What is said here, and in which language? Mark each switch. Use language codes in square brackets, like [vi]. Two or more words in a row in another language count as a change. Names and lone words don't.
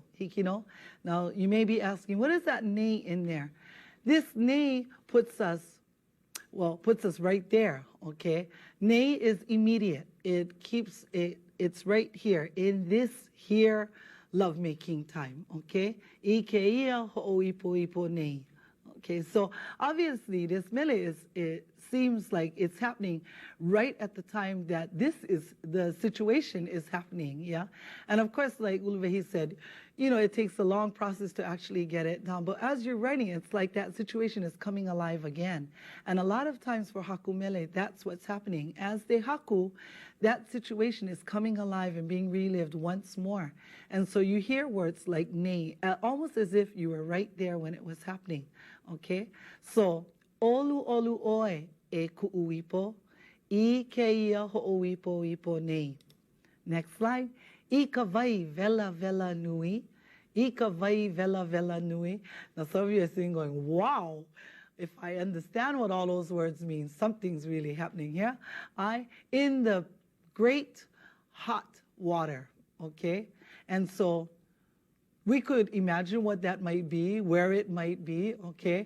[en] Hikino. Now you may be asking, what is that nei in there? This nei puts us right there, okay? Nei is immediate. It keeps it's right here in this here lovemaking time, okay? [haw] Ikeia ho'oipo-ipo nei. [en] Okay, so obviously this mele it seems like it's happening right at the time that the situation is happening, yeah? And of course, like Uluwehi said, it takes a long process to actually get it down. But as you're writing, it's like that situation is coming alive again. And a lot of times for [haw] haku mele, [en] that's what's happening. As they haku, that situation is coming alive and being relived once more. And so you hear words like nei, almost as if you were right there when it was happening. Okay? So, [haw] olu olu oi e ku'uipo, I keia ho'oipo-ipo nei. [en] Next slide. [haw] Ika vai vela vela nui. Ika vai vela vela nui. [en] Now some of you are saying, going, wow, if I understand what all those words mean, something's really happening here. In the great hot water, okay? And so we could imagine what that might be, where it might be, okay?